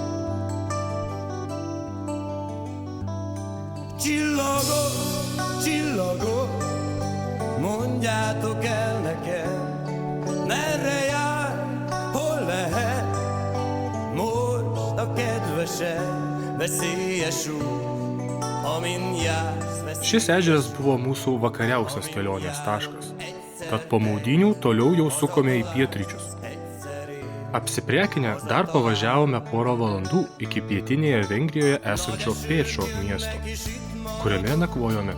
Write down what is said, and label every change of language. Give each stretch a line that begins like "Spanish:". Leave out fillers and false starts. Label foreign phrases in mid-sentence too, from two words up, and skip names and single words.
Hungarian: Csillagok, csillagok, mondjátok el nekem, merre jár, hol lehet most a kedvesed, veszélyes út, amin jársz.
Lithuanian: Šis ežeras buvo mūsų vakariausias kelionės taškas. Tad po maudynių toliau jau sukome į pietryčius. Apsiprekinę dar pavažiavome porą valandų iki pietinėje Vengrijoje esančio Pécsio miesto, kuriame nakvojome.